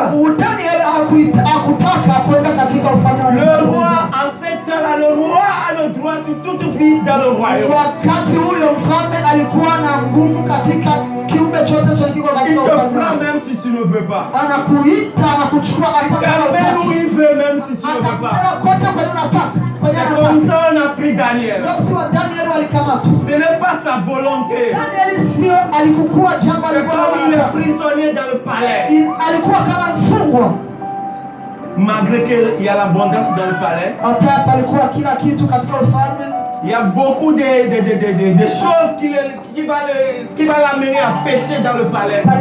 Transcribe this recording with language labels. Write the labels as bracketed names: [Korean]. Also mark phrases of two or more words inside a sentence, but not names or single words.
[Swahili] Daniel hakutaka kwenda katika ufalme wa Nebuchadnezzar. [French] Le roi en ce temps-là, le roi a le droit sur toute fils dans le royaume. [Swahili] Wakati huyo mfalme alikuwa na nguvu katika kiumbe chote cha kiko katika ufalme. [French] Il te prend même si tu ne veux pas. [Swahili] Anakuita, anakuchukua ataka. [French] Même où il veut, même si tu ne veux pas. C'est comme ça on a pris Daniel. Ce n'est pas sa volonté. C'est comme il est prisonnier dans le palais. Malgré qu'il y a l'abondance dans le palais, il y a beaucoup de choses qui va l'amener à pécher dans le palais.